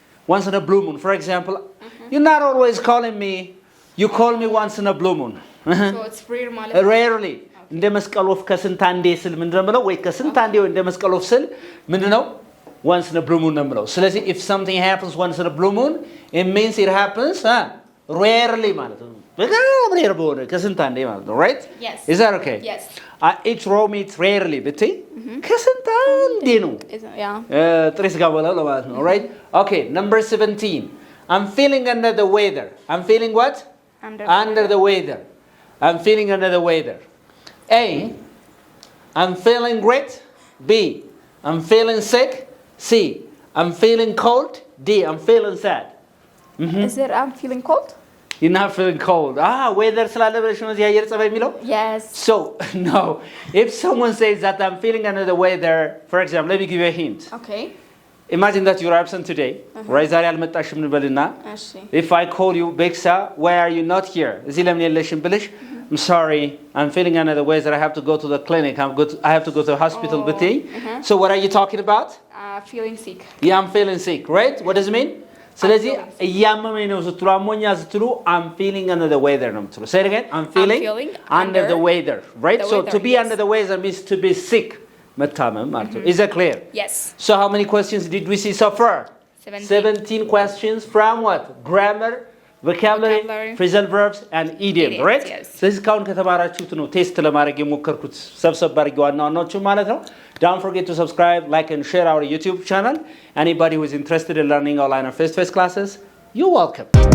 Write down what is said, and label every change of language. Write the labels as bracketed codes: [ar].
[en] Once in a blue moon, for example, you're not always calling me. You call me once in a blue moon. So it's rare [am] ማለት ነው? [en] Rarely. [am] እንደ መስቀል ወፍ ከስንት አንዴ ስል ምንድነው የምለው? ወይ ከስንት አንዴ ወይ እንደ መስቀል ወፍ ስል ምንድነው? [en] Once in a blue moon [am] ነው የምለው። ስለዚህ [en] if something happens once in a blue moon, it means it happens rarely [am] ማለት ነው። በጣም ሬር በሆነ ከስንት አንዴ ማለት ነው. [en] Right? Yes. Is that okay? Yes. I eat raw meat rarely [am] ብትይ ከስንት አንዴ ነው ጥሬ ስጋ በላው ለማለት ነው [en] right okay number 17 I'm feeling under the weather I'm feeling what under the weather I'm feeling under the weather A I'm feeling great B I'm feeling sick C I'm feeling cold D I'm feeling sad Is it I'm feeling cold? You're not feeling cold. [am] Weather ስላለ ብለሽ ነው እዚህ አየር ጸባይ የሚለው? [en] Yes. So, no. If someone says that I'm feeling under the weather, for example, let me give you a hint. Okay. Imagine that you're absent today. Right? [am] ዛሬ አልመጣሽም እንበልና እሺ [en] If I call you, Beksa, why are you not here? [am] እዚህ ለምን የለሽም ብለሽ [en] I'm sorry, I'm feeling under the weather. I have to go to the clinic. I have to go to the hospital. [am] ብትይ [en] So what are you talking about? Feeling sick. Yeah, I'm feeling sick, right? What does it mean? [am] ስለዚህ እያመመኝ ነው ስትሉ አሞኛ ስትሉ I'm feeling under the weather ነው የምትሉ [en] Say it again. I'm feeling under the weather, right? So to be under the weather means to be sick. [am] መታመም ማለት ነው. [en] Is that clear? Yes. So how many questions did we see so far? 17 questions from what? Grammar, vocabulary, phrasal verbs and idiom, right? Yes. [am] ስለዚህ ካሁን ከተማራችሁት ነው ቴስት ለማድረግ የሞከርኩት ሰብሰብ አድርጌ ዋና ዋናዎቹ ማለት ነው. [en] Don't forget to subscribe, like and share our YouTube channel. Anybody who is interested in learning online or face-to-face classes, you're welcome.